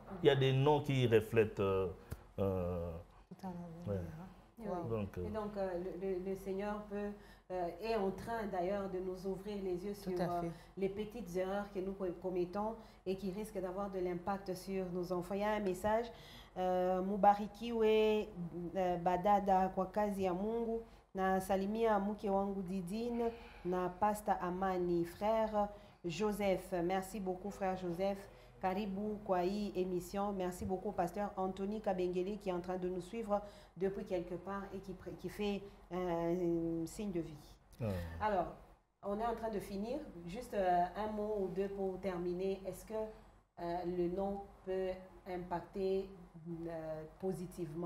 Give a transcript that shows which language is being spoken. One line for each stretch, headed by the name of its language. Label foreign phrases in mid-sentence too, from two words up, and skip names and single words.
French: Il y a des noms qui reflètent... Et donc, le Seigneur est en train d'ailleurs de nous ouvrir les yeux sur les petites erreurs que nous commettons et qui risquent d'avoir de l'impact sur nos enfants. Il y a un message,
Swahili: Mubarikiwe Badada kwa kazi ya Mungu, na salimia mke wangu Didine, na Pasta Amani,
French: frère Joseph. Merci beaucoup frère Joseph.
Swahili: Karibu kwa hii
French: émission. Merci beaucoup pasteur Anthony Kabengele qui est en train de nous suivre depuis quelque part et qui fait un signe de vie. Alors, on est en train de finir. Juste un mot ou deux pour terminer. Est-ce que le nom peut impacter positivement?